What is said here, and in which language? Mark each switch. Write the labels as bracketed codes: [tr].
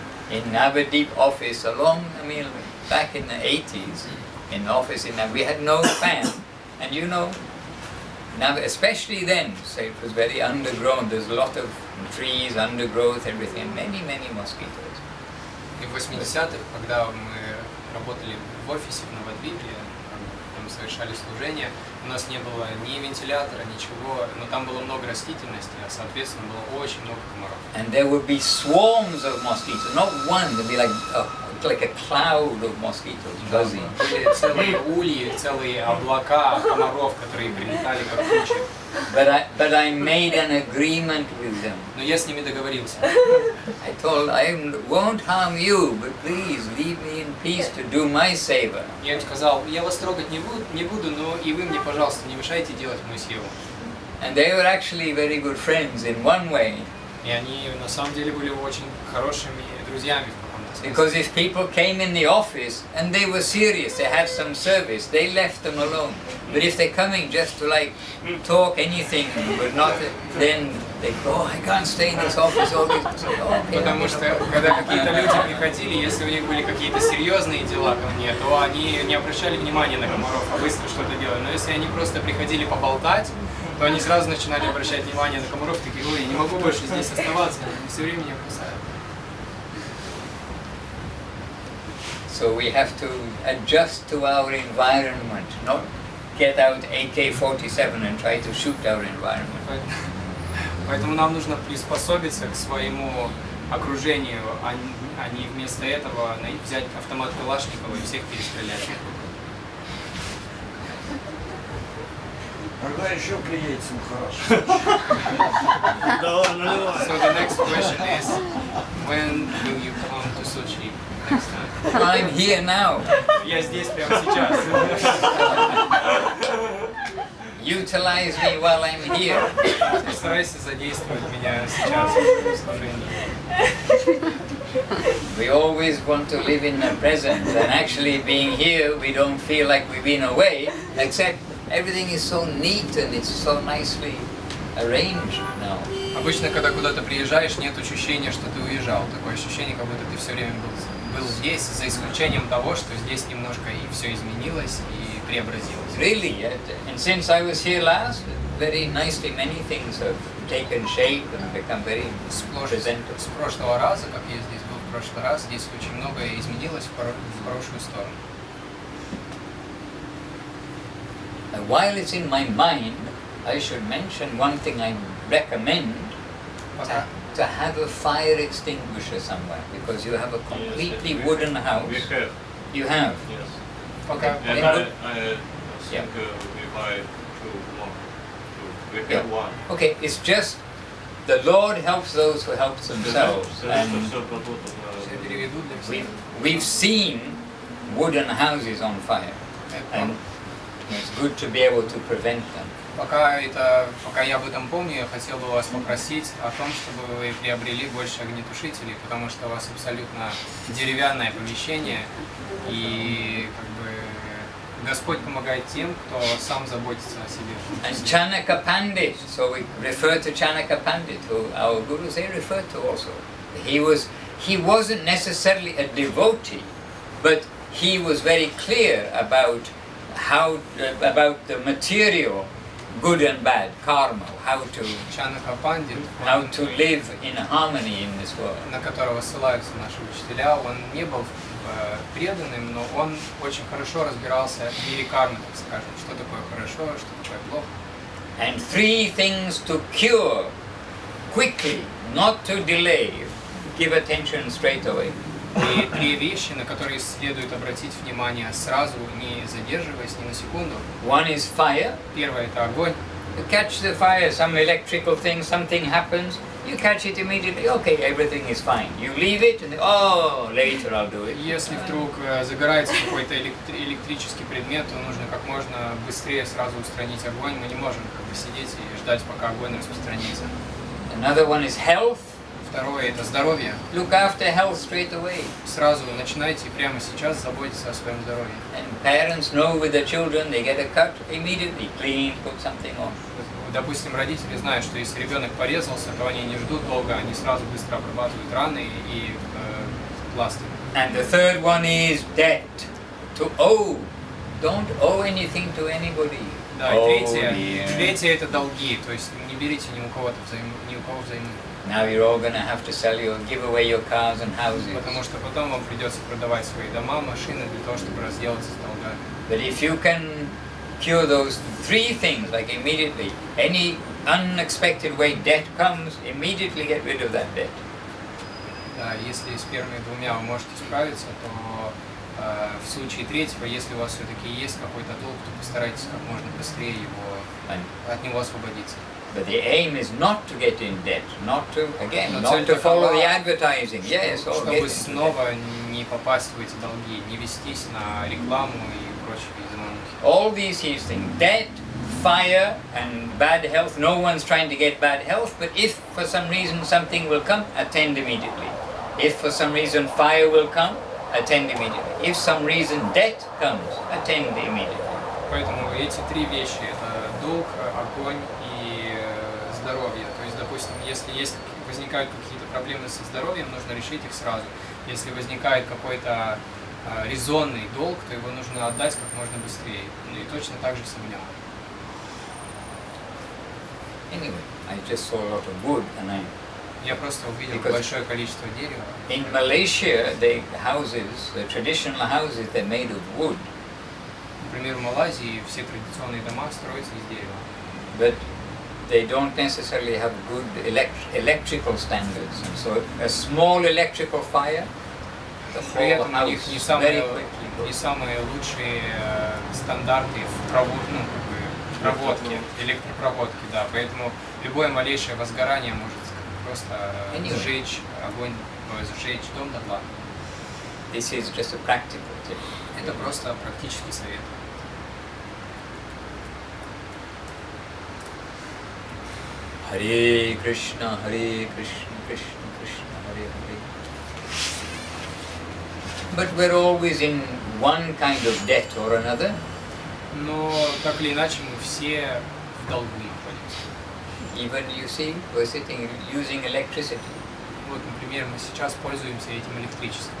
[en] In Navadip office, back in the 80s, in the office we had no fan. And you know, especially then, so it was very undergrown, there's a lot of trees, undergrowth, everything, many mosquitoes. [ru] И в 80-х, когда мы работали в офисе в Навадвипе, там совершали служение, у нас не было ни вентилятора, ничего, но там было много растительности, а соответственно было очень много комаров. [en] And there would be swarms of mosquitoes, not one, there'd be like a cloud of mosquitoes buzzing. [ru] Были целые ульи, целые облака комаров, которые прилетали как тучи. [en] But I made an agreement with them. [ru] Но я с ними договорился. [en] I told I won't harm you, but please leave me in peace to do my seva. [ru] Я им сказал, я вас трогать не буду, но и вы мне, пожалуйста, не мешайте делать мою севу. [en] And they were actually very good friends in one way. [ru] И они на самом деле были очень хорошими друзьями в каком-то смысле. [en] Because if people came in the office and they were serious, they had some service, they left them alone. But if they're coming just to talk anything, but not, then they go, oh, I can't stay in this office all this. So, okay. [ru] Потому что, когда какие-то люди приходили, если у них были какие-то серьезные дела ко мне, то они не обращали внимания на комаров, а быстро что-то делали. Но если они просто приходили поболтать, то они сразу начинали обращать внимание на комаров, такие, ой, не могу больше здесь оставаться, они все время меня кусают. [en] So we have to adjust to our environment, not get out AK-47 and try to shoot our environment. [ru] Поэтому нам нужно приспособиться к своему окружению, а не вместо этого взять автомат Калашникова и всех перестрелять. Когда еще приедете, Махарадж? Давай, наливай. [en] So the next question is, when will you come to Sochi next time? I'm here now. [ru] Я здесь прямо сейчас. [en] Utilize me while I'm here. [ru] Постарайся задействовать меня сейчас в служении. [en] We always want to live in the present, and actually being here, we don't feel like we've been away, except everything is so neat and it's so nicely arranged now. [ru] Обычно, когда куда-то приезжаешь, нет ощущения, что ты уезжал. Такое ощущение, как будто ты все время был здесь, за исключением того, что здесь немножко и все изменилось и преобразилось. [en] Really, and since I was here last, very nicely many things have taken shape and become very presentable. [ru] С прошлого раза, как я здесь был в прошлый раз, здесь очень многое изменилось в хорошую сторону. [en] While it's in my mind, I should mention one thing I recommend, to have a fire extinguisher somewhere, because you have a completely wooden house. We have. You have? Yes. Okay. And Yeah. I think we buy two more. We have one. Okay, it's just the Lord helps those who help themselves. And [ru] Все переведу для всех. [en] we've seen wooden houses on fire, and it's good to be able to prevent them. [ru] Пока я об этом помню, я хотел бы вас попросить о том, чтобы вы приобрели больше огнетушителей, потому что у вас абсолютно деревянное помещение, и как бы Господь помогает тем, кто сам заботится о себе. [en] And Chanaka Pandit, so we refer to Chanaka Pandit, who our gurus they refer to also. He wasn't necessarily a devotee, but he was very clear about about the material good and bad, karma, how [ru] Чанака Пандит, [en] to live in harmony in this world. [ru] на которого ссылаются наши учителя, он не был преданным, но он очень хорошо разбирался в мире кармы, так скажем, что такое хорошо, что такое плохо. [en] And 3 things to cure quickly, not to delay. Give attention straight away. [ru] И 3 вещи, на которые следует обратить внимание сразу, не задерживаясь ни на секунду. [en] One is fire. [ru] Первое – это огонь. [en] You catch the fire, some electrical thing, something happens, you catch it immediately, okay, everything is fine. You leave it and later I'll do it. [ru] Если вдруг загорается какой-то электрический предмет, то нужно как можно быстрее сразу устранить огонь. Мы не можем как бы сидеть и ждать, пока огонь распространится. [en] Another one is health. [ru] Второе – это здоровье. [en] Look after health straight away. [ru] Сразу начинайте прямо сейчас заботиться о своем здоровье. [en] And parents know with the children, they get a cut, immediately clean, put something on. [ru] Допустим, родители знают, что если ребенок порезался, то они не ждут долго, они сразу быстро обрабатывают раны и пластырь. [en] And the third one is debt. To owe. Don't owe anything to anybody. [ru] Да, и третье – это долги, то есть не берите ни у кого взаймы. [en] Now you're all going to have to sell your, give away your cars and houses. [ru] Потому что потом вам придется продавать свои дома, машины для того, чтобы разделаться с долгами. [en] But if you can cure those 3 things, like immediately, any unexpected way debt comes, immediately get rid of that debt. [ru] Да, если с первыми 2 вы можете справиться, то в случае третьего, если у вас все-таки есть какой-то долг, то постарайтесь как можно быстрее от него освободиться. [en] But the aim is not to get in debt, not to follow the advertising. Yes, or [ru] чтобы снова не попасть в эти долги, не вестись на рекламу и прочие заманухи. [en] All these things, debt, fire, and bad health. No one's trying to get bad health, but if for some reason something will come, attend immediately. If for some reason fire will come, attend immediately. If some reason debt comes, attend immediately. [ru] Поэтому эти 3 вещи – это долг, огонь и здоровье. То есть, допустим, если возникают какие-то проблемы со здоровьем, нужно решить их сразу. Если возникает какой-то резонный долг, то его нужно отдать как можно быстрее. Ну и точно так же с огнем. [en] Anyway, I just saw a lot of wood, and [ru] Я просто увидел [en] Because- [ru] большое количество дерева. [en] in Malaysia, the traditional houses, they're made of wood, [ru] Например, в Малайзии все традиционные дома строятся из дерева. [en] but they don't necessarily have good electrical standards. And so a small electrical fire, the [ru] При [en] whole [ru] этом у них [en] house [ru] не [en] very [ru] самые, [en] quickly [ru] не самые лучшие стандарты в проводке, электропроводке, да. Поэтому любое малейшее возгорание может просто сжечь огонь, сжечь дом дотла. [en] This is just a practical tip. [ru] Это просто практический совет. [sa] Hare Krishna, Krishna Krishna, Hare Hare. [en] But we're always in one kind of debt or another. [ru] Но так или иначе мы все в долгу находимся. [en] Even you see, we're sitting using electricity. [ru] Вот, например, мы сейчас пользуемся этим электричеством.